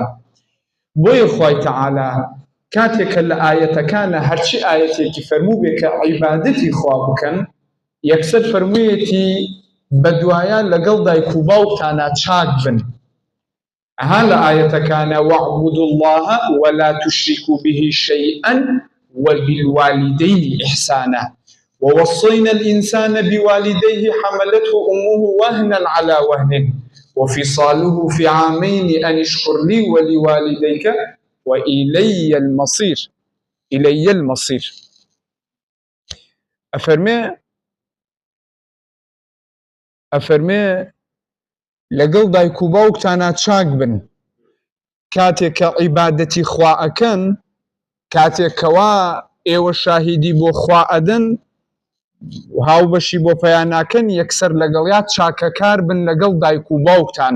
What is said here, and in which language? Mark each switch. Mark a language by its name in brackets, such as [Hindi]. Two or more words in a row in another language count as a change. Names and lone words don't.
[Central Kurdish] بۆیە خوای تەعالا کاتێکە لە ئایەتەکانە هەرچی ئایەتێکی فەرموو بێ کە عیبادەتی خوا بکەن، یەکسەر فەرموویەتی بەدوایە لەگەڵ دایک و باوکتانە چاک بن. ئەها لە ئایەتەکانە [Arabic] وَاعْبُدُوا اللَّهَ وَلَا تُشْرِكُوا بِهِ شَيْئًا وَبِالْوَالِدَيْنِ إِحْسَانًا وَوَصَّيْنَا الْإِنسَانَ بِوَالِدَيْهِ حَمَلَتْهُ أُمُّهُ وَهْنًا عَلَى وَهْنٍ وَفِصَالُهُ فِي عَامَيْنِ أَنِ اشْكُرْ لِي وَلِوَالِدَيْكَ وَإِلَيَّ الْمَصِيرُ. إِلَيَّ الْمَصِيرُ. [Central Kurdish] ئەفەرمێ لەگەڵ دایک و باوکتانە چاک بن کاتێک کە عیبادەتی خوا ئەکەن، کاتێک کەوا ئێوە شاهیدی بۆ خوا ئەدەن و هاوبەشی بۆ پەیان ناکەن، یەکسەر لەگەڵیا چاکەکار بن لەگەڵ دایک و باوکتانە.